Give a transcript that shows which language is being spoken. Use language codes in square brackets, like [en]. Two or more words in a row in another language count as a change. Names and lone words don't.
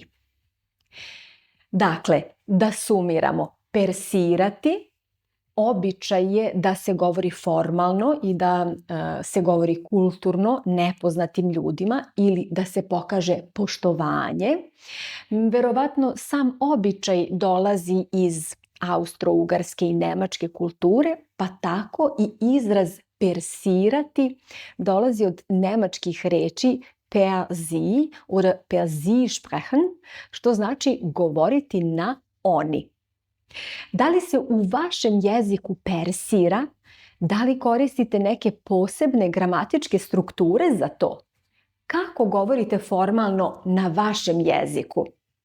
[sr] Dakle, da sumiramo, persirati običaj je da se govori formalno i da se govori kulturno nepoznatim ljudima ili da se pokaže poštovanje. Verovatno sam običaj dolazi iz austro-ugarske i nemačke kulture, pa tako i izraz persirati dolazi od nemačkih reči [de] per sie oder per sie sprechen, [sr] što znači govoriti na oni. Da li se u vašem jeziku persira? Da li koristite neke posebne gramatičke strukture za to? Kako govorite formalno na vašem jeziku?